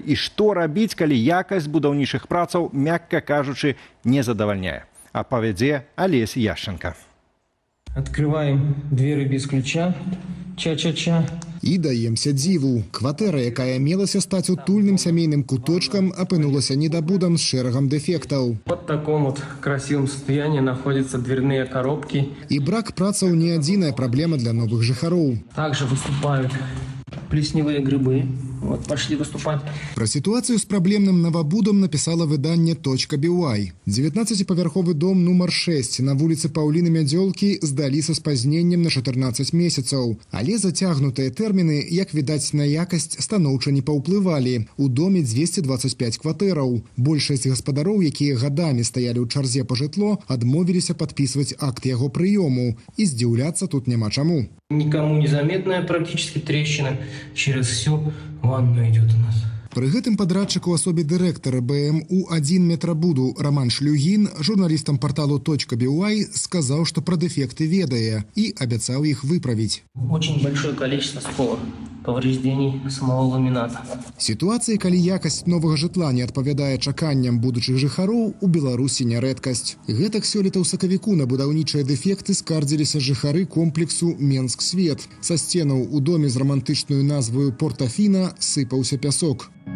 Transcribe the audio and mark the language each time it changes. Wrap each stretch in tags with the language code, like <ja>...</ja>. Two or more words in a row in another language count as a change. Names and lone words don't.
<be>І што рабіць, калі якасць будаўнічых працаў, мякка кажучы, не задавальняе? Апавядзе Олесь Яшченко.</be> <ru>Открываем двери без ключа. Ча-ча-ча.</ru> <be>І даемся дзіву. Кватэра, якая мелася стаць утульным сямейным куточкам, апынулася недабудам з шэрагам дэфектаў.</be> <ru>Вот в таком вот красивом состоянии находятся дверные коробки.</ru> <be>І брак працаў не адзіная праблема для новых жыхароў.</be> <ru>Также выступают плесневые грибы. Вот, пошли выступать.</ru> <be>Пра сітуацыю з праблемным навабудам напісала выданне .by. 19-павярховы дом нумар 6 на вуліцы Паўліны Мядзёлкі здалі са спазненнем на 14 месяцаў. Але зацягнутыя тэрміны, як відаць, на якасць станоўча не паўплывалі. У доме 225 кватэраў. Большасць гаспадароў, якія гадамі стаялі ў чарзе па жытло, адмовіліся падпісваць акт яго прыёму. І здзіўляцца тут няма чаму.</be> <ru>Никому незаметная практически трещина через всю ванную идет у нас.</ru> <be>Пры гэтым падрадчык у асобе дырэктара БМУ-1 метрабуду Роман Шлюгін журналістам парталу .by сказаў, што пра дэфекты ведае і абяцаў іх выправіць.</be> <ru>Очень большое количество сколов, повреждений самого ламината.</ru> <be>Сітуацыі, калі якасць новага жытла не адпавядае чаканням будучых жыхароў, у Беларусі не рэдкасць. Гэтак сёлета ў сакавіку на будаўнічыя дэфекты скардзіліся жыхары комплексу Менск-Свет. Са сценаў у доме з рамантычнаю назваю Портафіна сыпаўся пясок.</be>